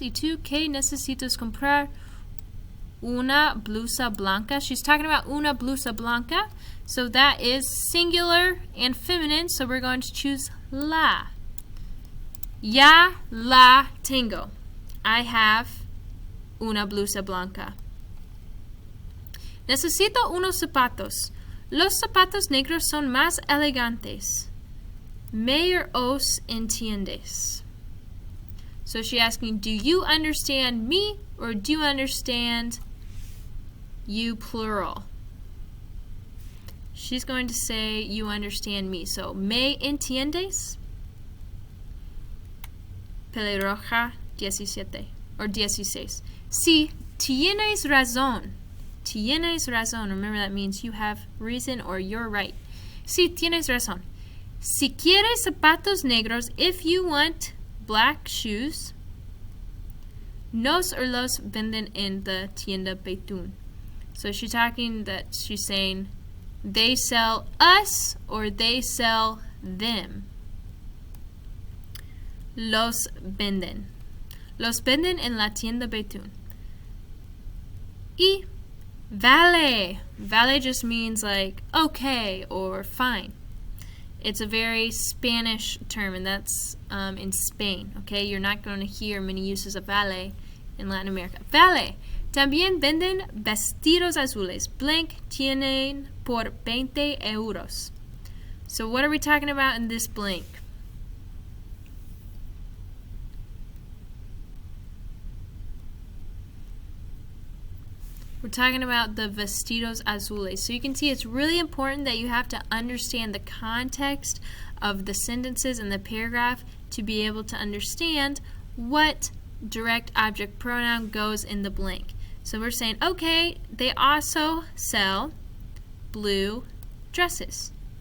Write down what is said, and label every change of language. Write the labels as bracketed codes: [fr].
[es] ¿Y tú qué necesitas comprar? Una blusa blanca. [en] She's talking about [es] una blusa blanca. [en] So that is singular and feminine. So we're going to choose la. [es] Ya la tengo. [en] I have [es] una blusa blanca. Necesito unos zapatos. Los zapatos negros son más elegantes. ¿Me os entiendes? [en] So she's asking, do you understand me or do you understand you plural? She's going to say, you understand me. [es] So, ¿me entiendes? Pelirroja 17 or 16. Sí, tienes razón. Tienes razón. [en] Remember that means you have reason or you're right. [es] Sí, tienes razón. Si quieres zapatos negros, [en] if you want black shoes, [es] nos or los venden en the tienda Betún. [en] So she's saying they sell us or they sell them. [es] Los venden. Los venden en la tienda Betún. Y vale. [en] Vale just means like okay or fine. It's a very Spanish term, and that's in Spain. Okay, you're not going to hear many uses of vale in Latin America. [es] Vale. También venden vestidos azules. Blank tienen por 20 euros. [en] So what are we talking about in this blank? We're talking about the vestidos azules. So you can see it's really important that you have to understand the context of the sentences and the paragraph to be able to understand what direct object pronoun goes in the blank. So we're saying, okay, they also sell blue dresses.